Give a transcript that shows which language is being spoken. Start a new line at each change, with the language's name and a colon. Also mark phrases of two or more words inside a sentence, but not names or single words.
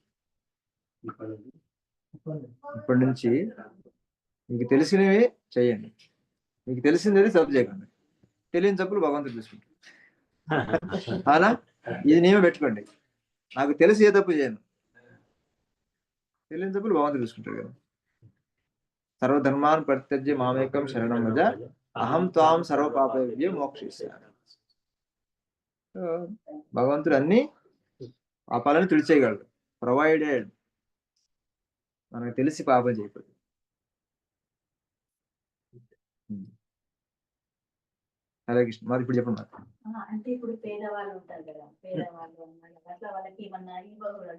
Telugu: ఇప్పటి నుంచి మీకు తెలిసినవి చేయండి, మీకు తెలిసింది తప్పు చేయకండి, తెలియని తప్పులు భగవంతుడు చూసుకుంటాడు. అవునా? ఇది నియమం పెట్టుకోండి, నాకు తెలిసి ఏ తప్పు చేయను, తెలియని తప్పులు భగవంతుడు చూసుకుంటాడు కదా.
Sanskrit: సర్వధర్మాన్ పరిత్యజ్య మామేకం శరణం వ్రజ అహం త్వాం సర్వపాపేభ్యో మోక్షయిష్యామి.
Telugu: భగవంతుడు అన్ని పాపాలను తుడిచేయగలడు, ప్రొవైడెడ్ మనకు తెలిసి పాపం చేయకూడదు. హరే కృష్ణ. మరి ఇప్పుడు చెప్పండి. అంటే ఇప్పుడు పేదవాళ్ళు ఉంటారు కదా, పేదవాళ్ళు అట్లా వాళ్ళకి ఏమన్నా ఇవ్వకూడదా?